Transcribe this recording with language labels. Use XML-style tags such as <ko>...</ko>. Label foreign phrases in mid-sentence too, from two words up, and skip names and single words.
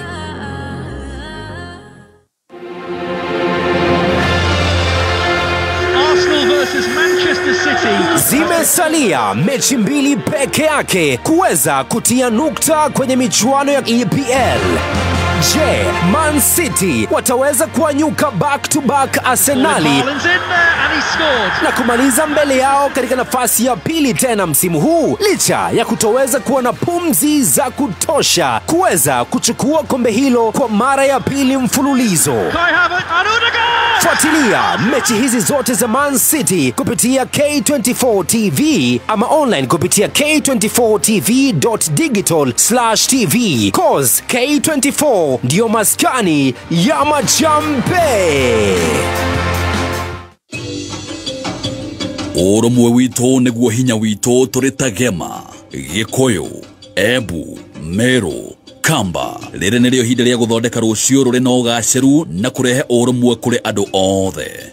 <en>Arsenal versus Manchester City.</en> <sw>Zimesalia mechi mbili peke yake kuweza kutia nukta kwenye michuano ya EPL. Je, Man City wataweza kuanyuka</sw> <en>back to back</en> <sw>Arsenali na kumaliza mbele yao katika nafasi ya pili tena msimu huu, licha ya kutoweza kuwa na pumzi za kutosha kuweza kuchukua kombe hilo kwa mara ya pili mfululizo? Fuatilia mechi hizi zote za Man City kupitia K24 TV ama online kupitia k24tv.digital/tv. Cause K24 ndio maskani ya majambe.</sw> <ki>Urumwe wito niguo hinya wito turitagema. Gikuyu, Embu, Meru, Kamba. Rĩrĩ nĩrĩo ihinda rĩa gũthondeka rũciũ rũrĩ na ũgaacĩru na kũrehe ũrũmwe kũrĩ andũ othe.</ki>